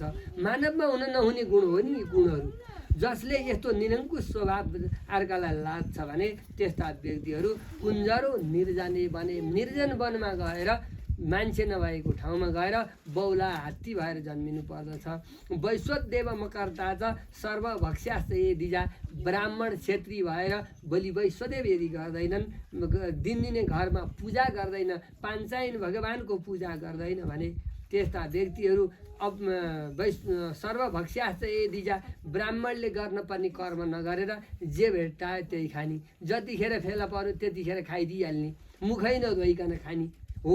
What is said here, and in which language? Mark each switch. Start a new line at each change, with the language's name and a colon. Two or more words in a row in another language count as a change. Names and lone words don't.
Nepali: मानवमा हुन नहुने गुण हो नि यी गुणहरू। जसले यस्तो निरङ्कुश स्वभाव अर्कालाई लाग्छ भने त्यस्ता व्यक्तिहरू
Sanskrit: कुञ्जरो निर्जाने
Nepali: भने निर्जन वनमा गएर मान्छे नभएको ठाउँमा गएर बौला हात्ती भएर जन्मिनु पर्दछ।
Sanskrit: वैश्वदेव मकर्ता च सर्वभक्ष्यास्त यदिजा
Nepali: ब्राह्मण क्षेत्री भएर बलि वैश्वदेव यदि गर्दैनन्, दिनदिनै घरमा पूजा गर्दैन, पाञ्चायन भगवानको पूजा गर्दैन भने त्यस्ता व्यक्तिहरू अब
Sanskrit: सर्वभक्ष्यास्त यदिजा
Nepali: ब्राह्मणले गर्नुपर्ने कर्म नगरेर जे भेट्टायो त्यही खाने, जतिखेर फेला पर्यो त्यतिखेर खाइदिइहाल्ने, मुखै नधोइकन खाने हो।